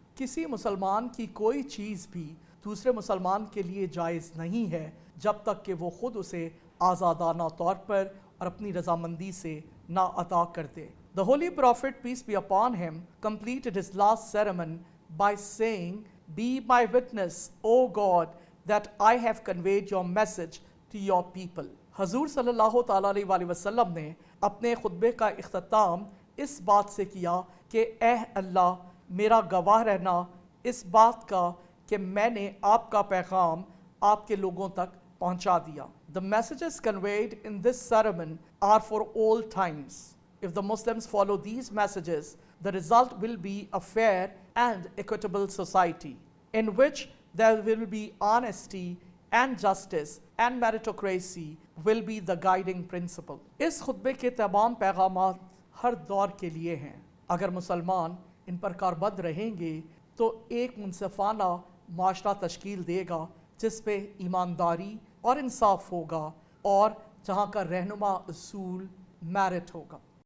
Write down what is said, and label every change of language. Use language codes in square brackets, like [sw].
[hi] किसी मुसलमान की कोई चीज़ भी दूसरे मुसलमान के लिए जायज़ नहीं है जब तक कि वो ख़ुद उसे आज़ादाना तौर पर और अपनी रज़ामंदी से ना अता कर दे। [en] The Holy Prophet, peace be upon him, completed his last sermon by saying, Be my witness, O God, that I have conveyed your message to your people. [hi] हजूर सल्लल्लाहु ताला अलैहि वसल्लम ने अपने खुतबे का इख्तिताम इस बात से किया कि ए अल्लाह, मेरा गवाह रहना इस बात का कि मैंने आपका पैगाम आपके लोगों तक पहुंचा दिया। [en] The messages conveyed in this sermon are for all times. If the Muslims follow these messages, the result will be a fair and equitable society in which there will be honesty and justice and meritocracy will be the guiding principle. [hi] इस खुतबे के तमाम पैगामात हर दौर के लिए हैं। अगर मुसलमान इन पर कारबंद रहेंगे तो एक मुनसिफाना माशरा तश्कील देगा जिस पे ईमानदारी और इंसाफ होगा और जहाँ का रहनुमा उसूल मेरिट होगा।